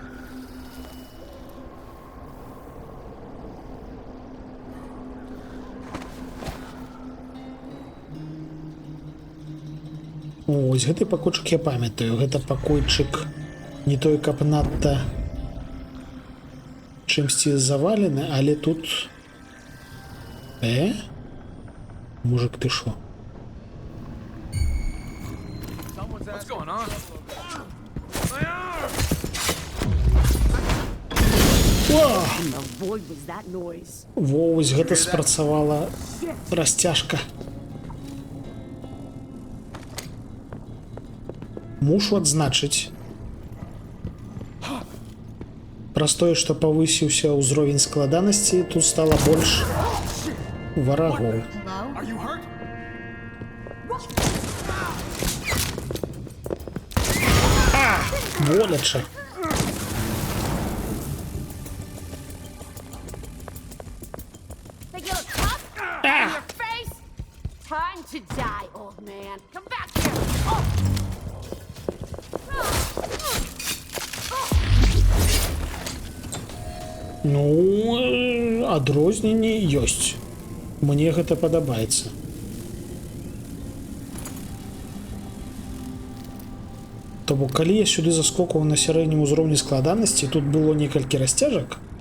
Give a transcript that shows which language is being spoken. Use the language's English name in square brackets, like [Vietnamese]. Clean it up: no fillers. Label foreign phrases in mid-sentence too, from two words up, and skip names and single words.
[Belarusian] Ось гэты пакойчык я памятаю. Гэта пакойчык не той, каб надта чымсьці завалены, але тут... [Russian] Мужик, ты шо? [English] What's going on? And the void was that noise. [Belarusian] Во, ось гэта спрацавала расцяжка. Мушу адзначыць. Праз тое, што павысіўся ўзровень складанасці, тут стала больш варагоў. Боляча. [English] Time to die, old man. Come back here. [Belarusian] Ну, адрозненні ёсць. Мне гэта падабаецца. То бок, калі я сюды заскокваў на сярэднім узроўні складанасці, тут было некалькі расцяжак.